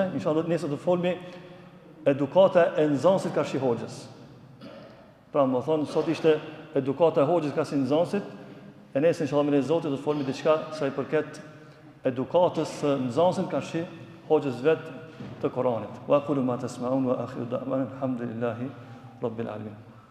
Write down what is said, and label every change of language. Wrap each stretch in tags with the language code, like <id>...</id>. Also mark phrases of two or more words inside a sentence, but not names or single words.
<sq>Inshallah nesër do të folmi edukata e nxënësit ka shi hoxhës. Pra më thonë, sot ishte edukata e hoxhës ka si nxënësit, e nesër inshallah me Zotit do të folmi diçka sa i përket edukatës së nxënësit ka shi hoxhës vet të Kuranit.</sq> <ar>وأقول ما تسمعون وآخر دعوانا الحمد لله رب العالمين.</ar>